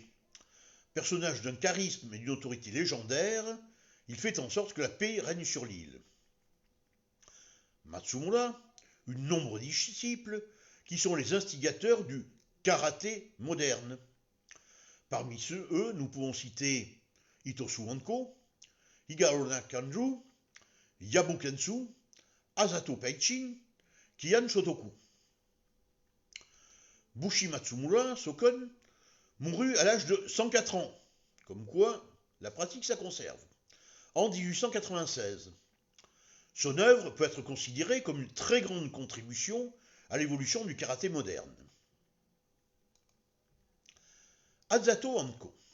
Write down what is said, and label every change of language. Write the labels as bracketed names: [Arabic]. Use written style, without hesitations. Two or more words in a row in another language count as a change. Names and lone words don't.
[French] Personnage d'un charisme et d'une autorité légendaire, il fait en sorte que la paix règne sur l'île. Matsumura eut de nombreux disciples qui sont les instigateurs du karaté moderne. Parmi eux, nous pouvons citer Itosu Honko, Higarona Kanju, Yabu Kensu, Asato Peichin, Kian Shotoku. Bushi Matsumura Sokon mourut à l'âge de 104 ans, comme quoi la pratique ça conserve, en 1896. Son œuvre peut être considérée comme une très grande contribution à l'évolution du karaté moderne. Asato Honko.